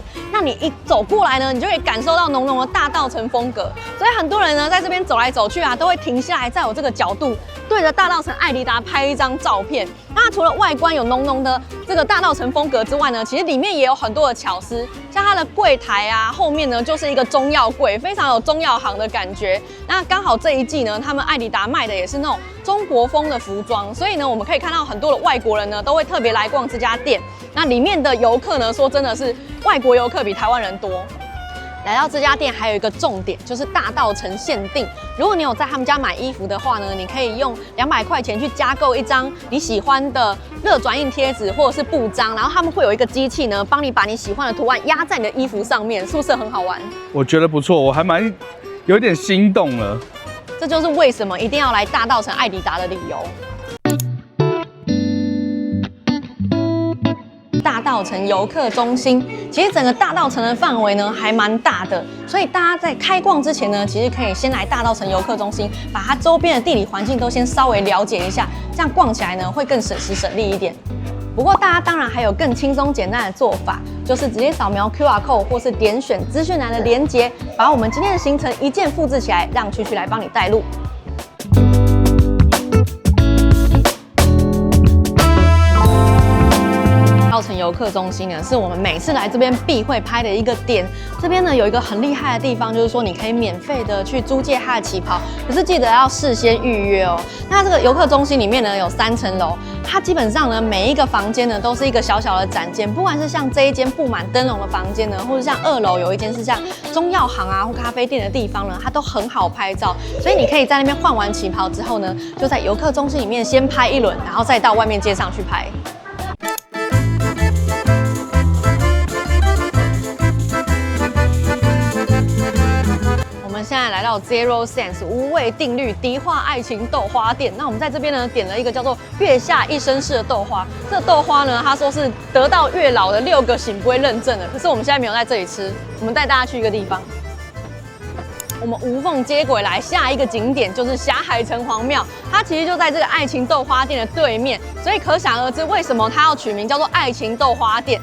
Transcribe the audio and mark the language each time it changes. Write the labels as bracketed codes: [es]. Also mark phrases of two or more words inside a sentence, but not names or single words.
[zh] 那你一走過來呢，你就可以感受到濃濃的大稻埕風格。所以很多人呢在這邊走來走去啊，都會停下來，在我這個角度對着大稻埕愛迪達拍一張照片。那除了外觀有濃濃的這個大稻埕風格之外呢，其實裡面也有很多的巧思，像它的櫃台啊，後面呢就是一個中藥櫃，非常有中藥行的感覺。那剛好這一季呢，他們愛迪達賣的也是那種中國風的服裝，所以呢，我們可以看到很多的外國人呢都會特別來逛這家店。那裡面的遊客呢，說真的是外國遊客比台灣人多。來到這家店還有一個重點，就是大稻埕限定。如果你有在他們家買衣服的話呢，你可以用200塊錢去加購一張你喜歡的熱轉印貼紙或者是布章，然後他們會有一個機器呢，幫你把你喜歡的圖案壓在你的衣服上面，是不是很好玩？我覺得不錯，我還有點心動了。這就是為什麼一定要來大稻埕愛迪達的理由。大稻埕遊客中心，其實整個大稻埕的範圍呢還蠻大的，所以大家在開逛之前呢，其實可以先來大稻埕遊客中心，把它周邊的地理環境都先稍微了解一下，這樣逛起來呢會更省时省力一點。不過大家当然還有更輕鬆簡單的做法，就是直接掃描 [en] QR code [zh] 或是點選資訊欄的連結，把我們今天的行程一鍵複製起來，讓曲曲來幫你帶路。大稻埕遊客中心呢，是我們每次來這邊必會拍的一個點。這邊呢有一個很厲害的地方，就是說你可以免費的去租借它的旗袍，可是記得要事先預約哦。那這個遊客中心裡面呢有3層樓，它基本上呢每一個房間呢都是一個小小的展間，不管是像這一間布滿燈籠的房間呢，或者像2樓有一間是像中藥行啊或咖啡店的地方呢，它都很好拍照。所以你可以在那邊換完旗袍之後呢，就在游客中心裡面先拍一輪，然後再到外面街上去拍。我们现在来到 Zero Sense 無味定律迪化愛情豆花店。那我們在這邊呢點了一個叫做月下一生式的豆花。這豆花呢，他說是得到月老的6個聖杯認證的。可是我們現在沒有在這裡吃，我們帶大家去一個地方。我們無縫接軌來下一個景點就是霞海城隍廟，它其實就在這個愛情豆花店的對面，所以可想而知為什麼它要取名叫做愛情豆花店。